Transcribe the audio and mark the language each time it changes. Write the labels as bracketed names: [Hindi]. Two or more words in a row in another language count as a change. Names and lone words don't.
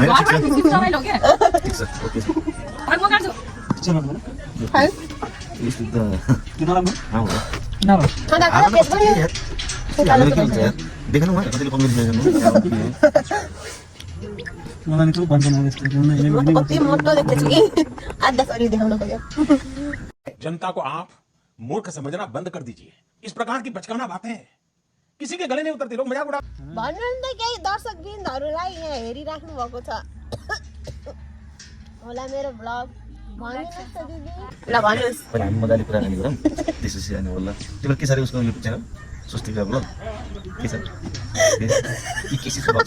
[Nepali] देखनु कतिले कमेन्ट कति मोटो देख्दैछु कि आधा शरीर देखाउन खोज्यो [Hindi] जनता को आप मूर्ख समझना बंद कर दीजिए इस प्रकार की बचकाना बातें किसी के गले नहीं उतरती लोग मजाक उड़ा [Nepali] भन्नु नि त केही दर्शकवृन्दहरूलाई यहाँ हेरिराख्नु भएको छ होला मेरो ब्लग भन्नुहोस् त दिदी ल भन्नुहोस् पहिला हामी मजाले कुराकानी गरौँ त्यसपछि अनि होला तिम्रो के छ उसको युट्युब च्यानल स्वस्तिका ब्लग के छ के छ